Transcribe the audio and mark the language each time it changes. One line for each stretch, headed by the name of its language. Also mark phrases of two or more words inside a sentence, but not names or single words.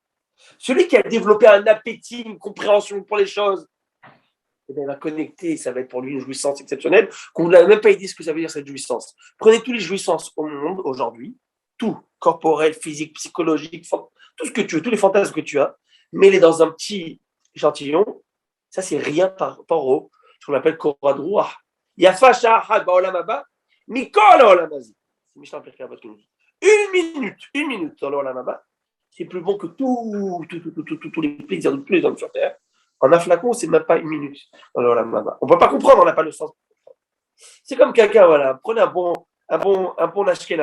French: Celui qui a développé un appétit, une compréhension pour les choses, il va connecter, ça va être pour lui une jouissance exceptionnelle, qu'on n'a même pas idée ce que ça veut dire cette jouissance. Prenez toutes les jouissances au monde aujourd'hui, tout, corporel, physique, psychologique, tout ce que tu veux, tous les fantasmes que tu as, mets-les dans un petit échantillon, ça c'est rien par rapport au, ce qu'on appelle
Hebrew: קורת רוח. יפה שעה אחת בעולם הבא, מכל העולם הזה.
French: C'est Mishnah Pirkei Avot qui nous dit. Une minute dans l'
Hebrew: עולם הבא,
French: c'est plus bon que tous les plaisirs de tous les hommes sur terre. En un flacon, c'est même pas une minute dans l'
Hebrew: עולם הבא.
French: On ne peut pas comprendre, on n'a pas le sens. C'est comme quelqu'un, voilà, prenez un bon ashkénaze.